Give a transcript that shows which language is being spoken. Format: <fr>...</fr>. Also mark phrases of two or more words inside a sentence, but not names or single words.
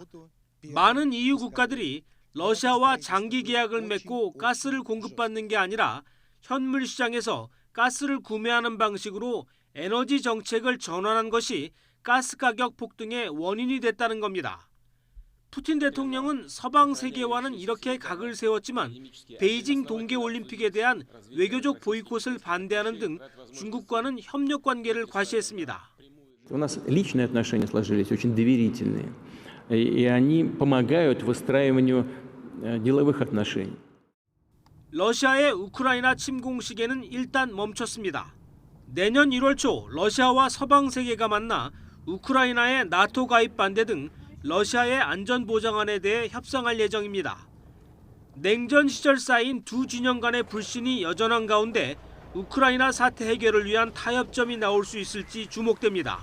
<ko>많은 EU 국가들이 러시아와 장기 계약을 맺고 가스를 공급받는 게 아니라 현물 시장에서 가스를 구매하는 방식으로 에너지 정책을 전환한 것이 가스 가격 폭등의 원인이 됐다는 겁니다. 푸틴 대통령은 서방 세계와는 이렇게 각을 세웠지만 베이징 동계올림픽에 대한 외교적 보이콧을 반대하는 등 중국과는 협력 관계를 과시했습니다.</ko> <ru>У нас личные отношения сложились очень доверительные, и они помогают выстраиванию деловых отношений.</ru> <ko>러시아의 우크라이나 침공 시계는 일단 멈췄습니다. 내년 1월 초 러시아와 서방 세계가 만나 우크라이나의 나토 가입 반대 등 러시아의 안전보장안에 대해 협상할 예정입니다. 냉전 시절 쌓인 두 진영 간의 불신이 여전한 가운데 우크라이나 사태 해결을 위한 타협점이 나올 수 있을지 주목됩니다.</ko>